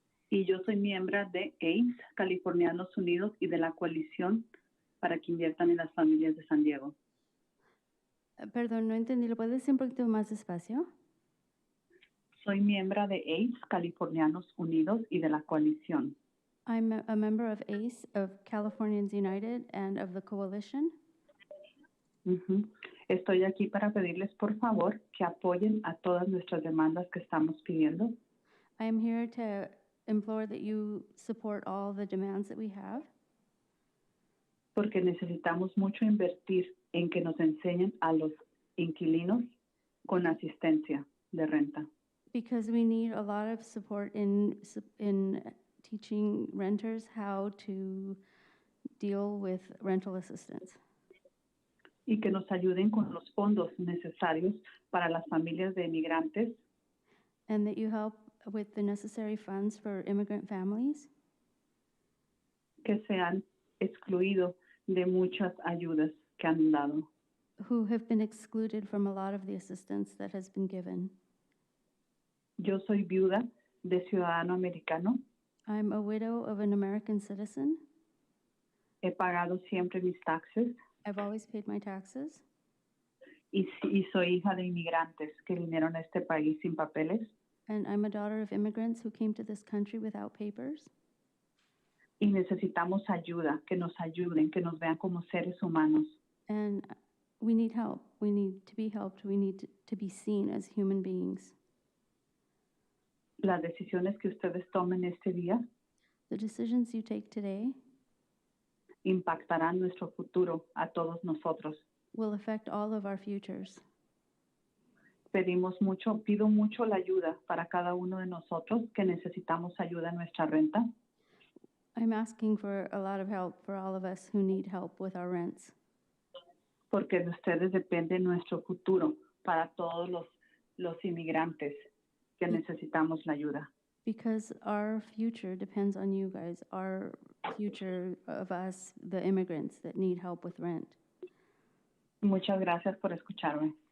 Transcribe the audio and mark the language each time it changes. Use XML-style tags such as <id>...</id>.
<es>y yo soy miembro de ACE, Californianos Unidos, y de la coalición para que inviertan en las familias de San Diego. Perdón, no entendí. ¿Lo puedes decir un poquito más despacio? Soy miembro de ACE, Californianos Unidos, y de la coalición.</es> <en>I'm a member of ACE, of Californians United, and of the coalition. Ujú.</en> <es>Estoy aquí para pedirles, por favor, que apoyen a todas nuestras demandas que estamos pidiendo.</es> <en>I am here to implore that you support all the demands that we have,</en> <es>Porque necesitamos mucho invertir en que nos enseñen a los inquilinos con asistencia de renta.</es> <en>because we need a lot of support in teaching renters how to deal with rental assistance.</en> <es>Y que nos ayuden con los fondos necesarios para las familias de inmigrantes</es> <en>And that you help with the necessary funds for immigrant families</en> <es>que se han excluido de muchas ayudas que han dado.</es> <en>who have been excluded from a lot of the assistance that has been given.</en> <es>Yo soy viuda de ciudadano americano.</es> <en>I'm a widow of an American citizen.</en> <es>He pagado siempre mis taxes</es> <en>I've always paid my taxes.</en> <es>y soy hija de inmigrantes que vinieron a este país sin papeles.</es> <en>And I'm a daughter of immigrants who came to this country without papers.</en> <es>Y necesitamos ayuda, que nos ayuden, que nos vean como seres humanos.</es> <en>And we need help. We need to be helped. We need to be seen as human beings.</en> <es>Las decisiones que ustedes tomen este día</es> <en>The decisions you take today</en> <es>impactarán nuestro futuro a todos nosotros.</es> <en>will affect all of our futures.</en> <es>Pido mucho la ayuda para cada uno de nosotros que necesitamos ayuda en nuestra renta.</es> <en>I'm asking for a lot of help for all of us who need help with our rents.</en> <es>Porque de ustedes depende nuestro futuro para todos los inmigrantes que necesitamos la ayuda.</es> <en>Because our future depends on you guys, our future of us, the immigrants that need help with rent.</en> <es>Muchas gracias por escucharme.</es>